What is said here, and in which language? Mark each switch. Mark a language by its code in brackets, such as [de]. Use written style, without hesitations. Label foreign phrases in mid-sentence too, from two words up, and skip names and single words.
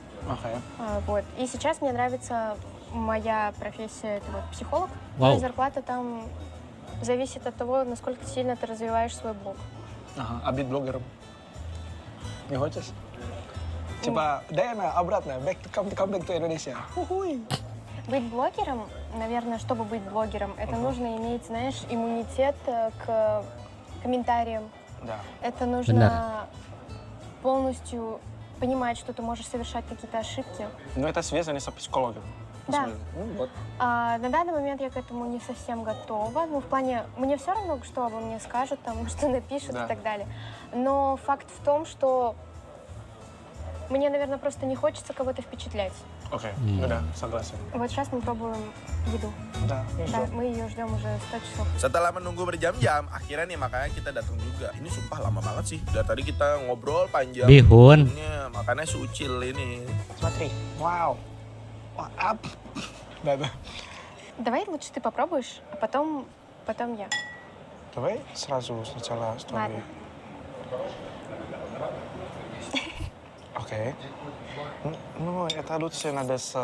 [ru] Окей. Вот. И сейчас мне нравится моя профессия, это вот психолог. Вау. И зарплата там зависит от того, насколько сильно ты развиваешь свой блог. Ага, а быть блогером? Не хочешь? Типа, Дайана, обратно, [en] come back to Indonesia. [ru] Быть блогером, наверное, чтобы быть блогером, это нужно иметь, знаешь, иммунитет к комментариям. Да. Это нужно полностью понимать, что ты можешь совершать какие-то ошибки. Но это связано с психологом. Да. Ну вот. На данный момент я к этому не совсем готова. Ну, в плане, мне все равно, что обо мне скажут, там, что напишут Да. и так далее. Но факт в том, что мне, наверное, просто не хочется кого-то впечатлять. Окей, ну да, согласен. Вот сейчас мы пробуем еду. Да, ну Да, что? мы ее ждем уже 100 часов. [id] Setelah menunggu berjam-jam, akhirnya nih makanya kita datang juga. Ini sumpah lama banget sih. Dari tadi kita ngobrol panjang. Bihun. Ini, makanya sucil ini. [ru] Смотри, вау. Ап. Да, да. Давай лучше ты попробуешь, а потом я. Давай сразу сначала с тобой. Ладно. Окей. Ну, это лучше надо с